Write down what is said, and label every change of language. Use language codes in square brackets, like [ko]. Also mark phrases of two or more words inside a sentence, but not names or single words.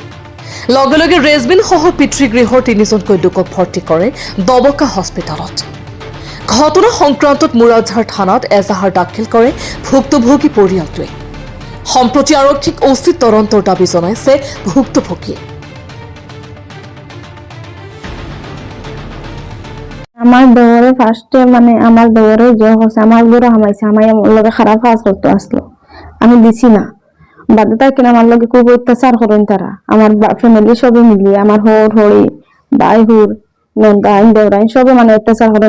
[as] লগে লগে ৰেজমিন সহ পিতৃগৃহৰ তিনিজনকৈ লোকক ভৰ্তি কৰে দবকা হস্পিটেলত। ঘটনা সংক্ৰান্তত মুৰাদঝাৰ থানাত এজাহাৰ দাখিল কৰে ভুক্তভোগী পৰিয়ালটোৱে। সম্প্ৰতি আৰক্ষীক উচিত তদন্তৰ দাবী জনাইছে ভুক্তভোগীয়ে। [bn] আমার দেওরে ফার্স্টে মানে আমার দেওরে যে হচ্ছে আমার গরু হামাইছে আমার লগে খারাপ কাজ করতে আসলো, আমি দিছি না বাধ্যতা কিনা আমার লগে খুব অত্যাচার করেন তারা। আমার ফ্যামিলি সবে মিলিয়ে আমার হোর হরি ভাই হুর নন্দাইন দেওরাইন সবে মানে অত্যাচার করেন।